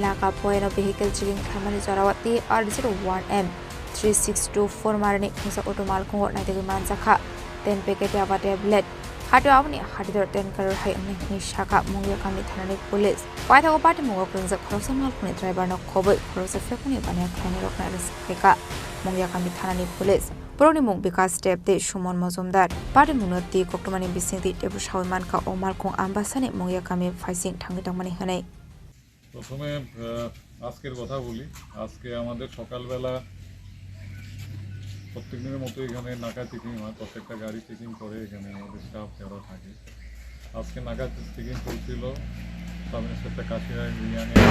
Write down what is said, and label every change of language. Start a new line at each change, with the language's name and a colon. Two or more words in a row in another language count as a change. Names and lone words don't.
Kok Borok: naka poeno
English: vehicle chilling
Kok Borok: khamani jarawati R01M 3624 marani khunsa automal kongo naidegi manjakha 10 packet aba tablet Hatu awni hadidor 10 crore hai ni shaka mungya kami thanani police paitha ko party mungo krungja khorosa malkuni driver no khoboi khorosa fekuni bania khani rokna riska mungya kami thanani police Puroni mung bikas step de Shumon Mozumdar party munoti koktomani bisingti tebu shawman ka omal kong ambasane mungya kami faising thangi tangmani hanai
Bangla: প্রথমে আজকের কথা বলি আজকে আমাদের সকালবেলা প্রত্যেক দিনের মতো এখানে নাকা চেকিং হয় প্রত্যেকটা গাড়ি চেকিং করে এখানে আমাদের স্টাফ যারা থাকে আজকে নাকা চেকিং চলছিল
English: sub inspector
Bangla: কাশিরায় রিয়ানে